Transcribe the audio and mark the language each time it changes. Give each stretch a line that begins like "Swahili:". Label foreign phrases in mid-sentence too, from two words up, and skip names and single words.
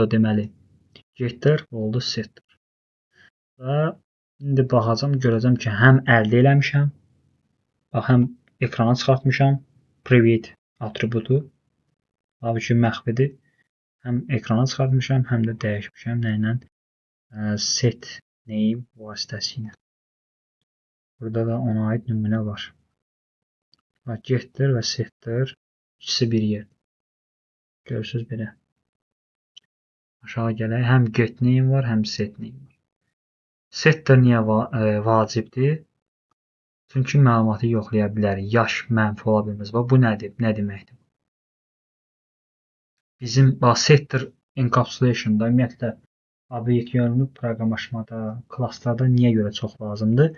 Azerbaijani: Bu oldu deməli. Getdir oldu setdir. Və indi baxacam, görəcəm ki, həm əldə eləmişəm, həm ekrana çıxartmışam private atributu. Tabii ki, məxfidir. Həm ekrana çıxartmışam, həm də dəyişmişəm nə ilə?
English: Set name
Azerbaijani: vasitəsilə. Burada da ona aid nümunə var. Getdir və setdir. İkisi bir yer. Görürsünüz belə. Aşağı gələk. Həm
English: get name
Azerbaijani: var, həm
English: set name
Azerbaijani: var. Setdir niyə vacibdir? Çünki məlumatı yoxlaya bilərik. Yaş mənfi ola bilməz. Bu nədir? Nə deməkdir? Bizim setdir encapsulation'da ümumiyyətlə obyekt yönümlü proqramlaşmada, klasslarda niyə görə çox lazımdır?